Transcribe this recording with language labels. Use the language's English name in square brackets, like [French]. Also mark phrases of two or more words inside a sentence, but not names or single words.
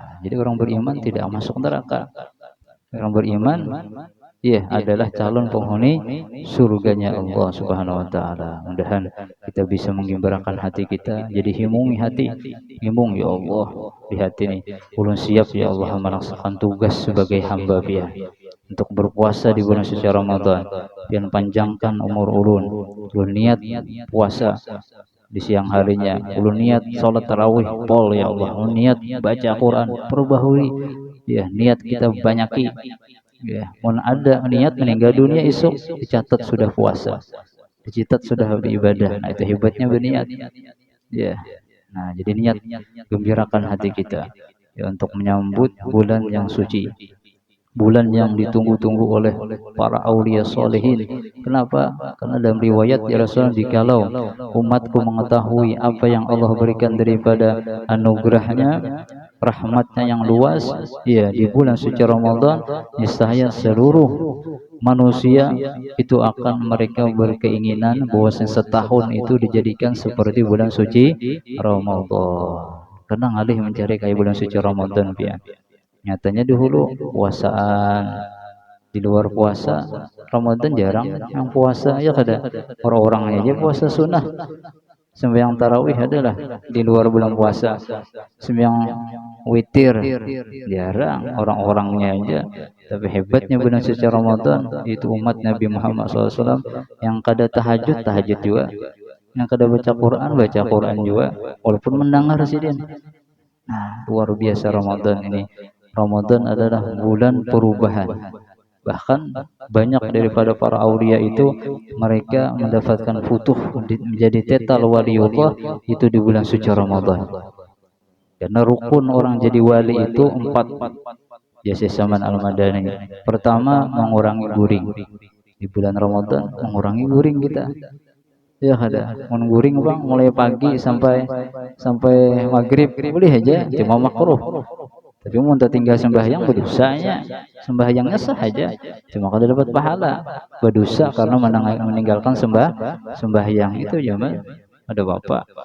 [Indonesian] Jadi orang beriman tidak masuk neraka. Orang beriman adalah calon penghuni surganya [Arabic] Allah Subhanahu wa taala. [Indonesian] Mudah-mudahan kita bisa menggembirakan hati kita. [Banjar] Jadi himungi hati. [Indonesian] Himung, ya Allah, di hati ini ulun siap ya Allah melaksanakan tugas sebagai hamba Dia untuk berpuasa di bulan suci Ramadan. Yang panjangkan umur ulun. Ulun niat puasa di siang harinya. Ulun niat salat tarawih pol ya Allah. Ulun niat baca Quran perbaharui. Ya, niat kita banyaki. [Banjar] Ya, mun ada niat meninggal dunia esok dicatat sudah puasa, dicatat sudah beribadah. [Indonesian] Nah, itu hebatnya berniat. Ya. Nah, jadi niat gembirakan hati kita ya untuk menyambut bulan yang suci. Bulan yang ditunggu-tunggu oleh para aulia solehin. Kenapa? Karena dalam riwayat ya Rasulullah, jikalau umatku mengetahui apa yang Allah berikan daripada anugerahnya, rahmatnya yang luas, ya di bulan suci Ramadan, niscaya seluruh manusia itu akan mereka berkeinginan bahwa setahun itu dijadikan seperti bulan suci Ramadan. [Banjar] Karena ngalih mencari kayak bulan suci Ramadan ya. Nyatanya dahulu puasaan di luar puasa Ramadan jarang yang puasa ya kada. [Indonesian] Orang-orang aja puasa sunnah. Sembahyang tarawih adalah di luar bulan puasa. Sembahyang witir jarang orang-orangnya aja. Tapi hebatnya bulan suci Ramadan itu umat Nabi Muhammad SAW yang kada tahajud juga, yang kada baca Quran juga, walaupun mendengar sidin. Nah, luar biasa Ramadan ini. Ramadan adalah bulan perubahan. Bahkan banyak daripada para aulia itu mereka mendapatkan futuh menjadi tetal waliullah itu di bulan suci Ramadan. Karena rukun orang jadi wali itu 4. Jasa Saman Al-Madani. [Banjar] Pertama, mengurangi guring. Di bulan Ramadan mengurangi guring kita. Ya ada, menguring bang mulai pagi sampai maghrib boleh aja, cuma makruh. Tapi mau tinggal sembahyang berdosanya, sembahyangnya sah aja, cuma kada dapat pahala, berdosa karena meninggalkan sembahyang itu zaman ada bapak.